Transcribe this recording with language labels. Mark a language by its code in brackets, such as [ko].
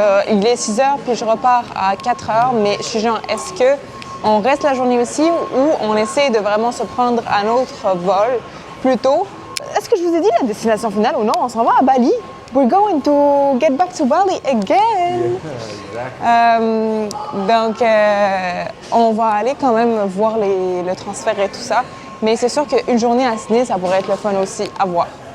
[fr] Il est 6 heures, puis je repars à 4 heures, mais je suis genre, est-ce qu'on reste la journée aussi ou on essaie de vraiment se prendre un autre vol plus tôt? Est-ce que je vous ai dit la destination finale ou non? On s'en va à Bali. [en] We're going to get back to Bali again. [fr] Donc, on va aller quand même voir le transfert et tout ça. Mais c'est sûr qu'une journée à Sydney, ça pourrait être le fun aussi à voir.